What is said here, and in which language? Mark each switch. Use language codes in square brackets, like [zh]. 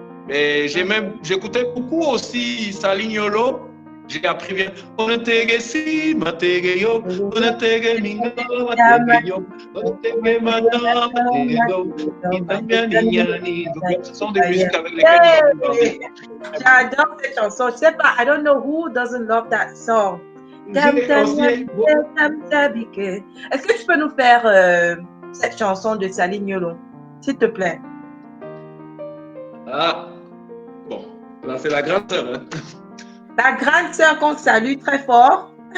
[fr] Mais j'écoutais beaucoup aussi Salignolo. J'ai appris bien. On était si, matege yo, on était minga, matege yo, on était madame, matege yo, ce sont des musiques avec lesquelles j'adore cette chanson. Je sais pas, [en] I don't know who doesn't love that song. [fr] Est-ce que tu peux nous faire cette chanson de Salignolo, s'il te plaît? Ah, bon, là c'est la grande sœur, hein. La grande sœur qu'on salue très fort.